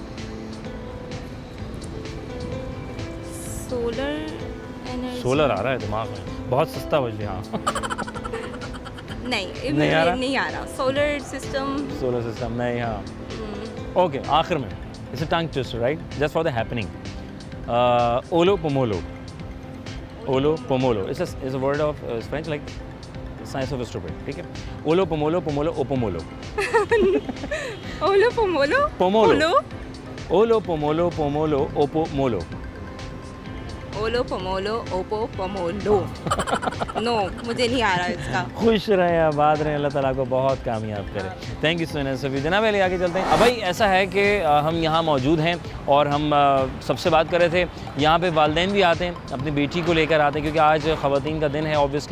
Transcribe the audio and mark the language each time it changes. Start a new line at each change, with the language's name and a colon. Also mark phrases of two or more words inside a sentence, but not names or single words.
English: solar energy.
Hindi: सोलर आ रहा है दिमाग में, बहुत सस्ता बज हाँ। नहीं आ रहा? नहीं आ रहा।
English: solar system. solar system
Hindi: नहीं, हाँ।
English: okay,
Hindi: आखिर में
English: it's a tongue twister, राइट? just for the happening. ओलो पोमोलो। ओलो पोमोलो it's a word of French, like science of stupid,
Hindi: ठीक है? ओलो पोमोलो, पोमोलो ओपोमोलो। ओलो पोमोलो पोमोलो। ओलो पोमोलो, पोमोलो ओपोमोलो। ओलो पोमोलो ओपो पोमोलो। नो, मुझे नहीं आ रहा इसका। खुश रहें, आबाद रहें, अल्लाह ताला को बहुत कामयाब करे।
English: thank you so much
Hindi: सभी। जनाब पहले आगे चलते हैं। अब भाई ऐसा है कि हम यहाँ मौजूद हैं, और हम सबसे बात कर रहे थे। यहाँ पे वालिदैन भी आते हैं, अपनी बेटी को लेकर आते हैं, क्योंकि आज ख़वातीन का दिन है ऑब्वियसली।